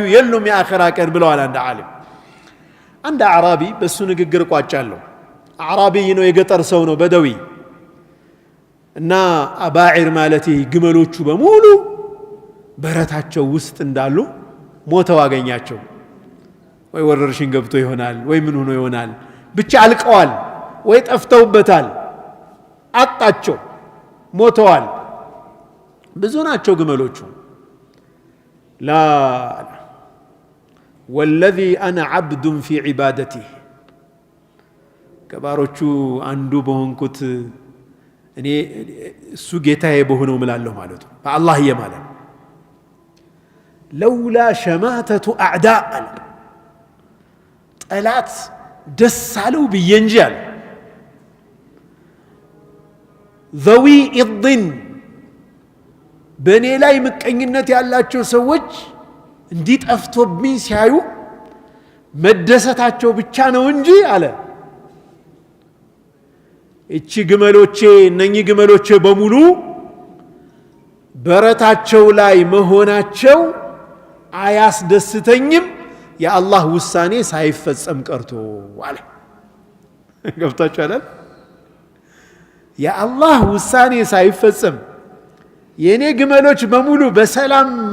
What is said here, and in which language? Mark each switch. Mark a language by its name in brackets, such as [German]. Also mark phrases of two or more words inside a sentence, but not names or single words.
[Amharic] የሉም የአኺራ ቀን ብለዋል አንድ ዓሊም አንድ አዕራቢ በሱ ንግግር ቋጫለሁ አዕራቢ ነው የገጠር ሰው ነው በደዊ እና አባዒር ማለት ግመሎቹ በሙሉ በረታቸው ውስጥ እንዳሉ ሞተው አገኛቸው ወይ ወረርሽኝ ገብቶ ይሆናል ወይ ምን ሆኖ ይሆናል ብቻ አልቀዋል ወይ ጠፍተውበታል አጣቸው ሞተዋል ብዙ ናቸው ግመሎቹ لا [Arabic] والذي انا عبد في عبادته [Amharic] ከባሮቹ አንዱ በሆንኩት እኔ እሱ ጌታዬ በሆነው ምላለሁ ማለት ነው በአላህ የማለ [Arabic] لولا شماتة اعداء [Amharic] ጠላት ደስ አለው በየንጃል [Arabic] ذوي الضن [Amharic] በኔ ላይ ምቀኝነት ያላቸው ሰዎች እንዲጠፍቶብኝ ሲያዩ መደሰታቸው ብቻ ነው እንጂ አለ እቺ ግመሎቼ እነኚህ ግመሎቼ በሙሉ በረታቸው ላይ መሆናቸው አያስደስተኝም የአላህ ውሳኔ ሳይፈጸም ቀርቶ አለ ገብታችኋል የአላህ ውሳኔ ሳይፈጸም የኔ ግመሎች በሙሉ በሰላም